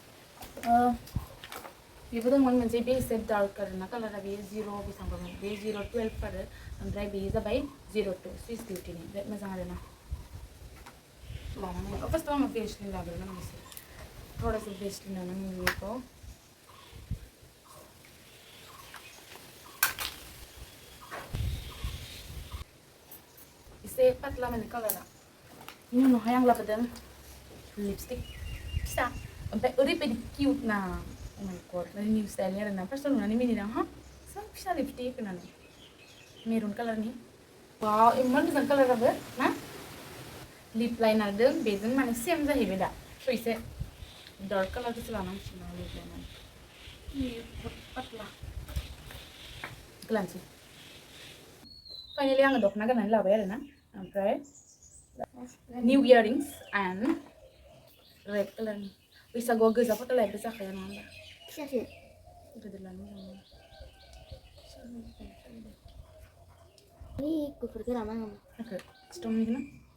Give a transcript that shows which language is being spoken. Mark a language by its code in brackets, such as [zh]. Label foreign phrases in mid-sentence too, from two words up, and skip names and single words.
[brx] बेबो दंमोन मोनसे बे एसे डार्क आरोना कालारा बेयो 0 बेसेबांबामोन बे 012 आरो ओमफ्राय बेयो जाबाय 02 स्विस बिउटिनि बिराद मोजां आरोना लानानै फार्स्टआव आङो बेस्लिन लाग्रोगोन एसे थोड़ासा बेस्लिन लानानै बेखौ एसे पातला माने कालारा बेनि उनावहाय आं लाबोदों लिपस्टिक फिसा ओमफ्राय ओरैबायदि किउट ना [en] oh my god [brx] माने निउ स्टाइलनि आरोना फार्स्टआव नुनानै मिनिदों हा सा फिसा लिपस्टिक होननानै मेरुन कालारनि वाव इमान मोजां कालाराबो ना लिप लाइनारजों बेजों माने सेम जाहैबाय दा स' एसे डार्क कालारखौसो लानांसिगोन आं लिप लाइनार पातला ग्लान्सि फाइनालि आङो दख'ना गाननानै लाबाय आरोना ओमफ्राय [en] new earrings and red [brx] कालारनि बैसागुआव गोजा फट' लायबो जाखाया नङा होमबा फिसासो गिदिर लानो मोजां गुफुरखौ लानांगौ स्ट'ननिखौ ना